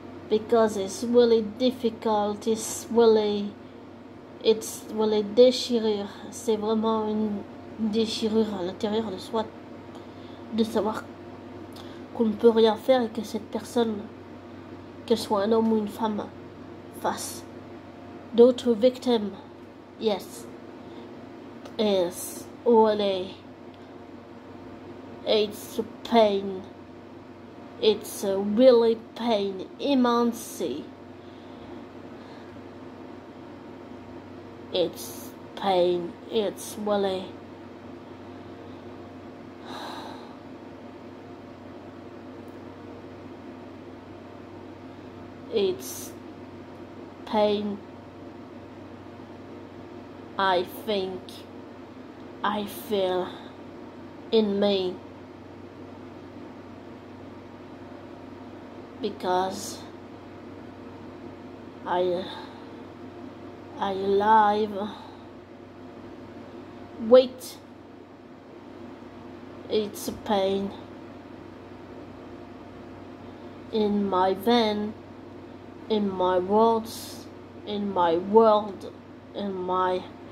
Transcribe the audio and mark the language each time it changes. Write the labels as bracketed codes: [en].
[en] Because it's really difficult, it's really [fr] déchirure, c'est vraiment une déchirure à l'intérieur de soi, de savoir qu'on ne peut rien faire et que cette personne, qu'elle soit un homme ou une femme, fasse d'autres victimes. [en] Yes, it's really, it's pain, it's really pain, immensely. It's pain, it's really... it's pain. I think I feel in me because I alive. Wait, it's a pain in my vein, in my words, in my world, in my